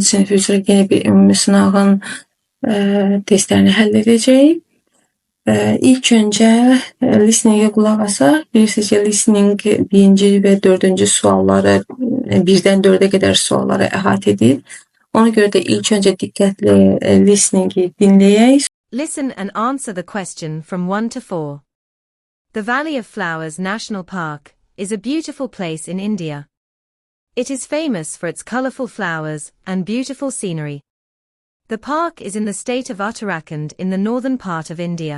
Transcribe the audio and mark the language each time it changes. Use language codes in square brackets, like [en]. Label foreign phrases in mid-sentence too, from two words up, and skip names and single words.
[az] sınıf üzrə yeni bir ümumi sınavın testlərini həll edəcəyik. İlk öncə listeningə qulaq asaq. Bilirsiniz ki, listening 1-ci və 4-cü sualları 1-dən 4-ə qədər sualları əhatə edir. Ona görə də ilk öncə diqqətli listeningi dinləyək. [en] Listen and answer the question from 1 to 4. The Valley of Flowers National Park is a beautiful place in India. It is famous for its colorful flowers and beautiful scenery. The park is in the state of Uttarakhand in the northern part of India.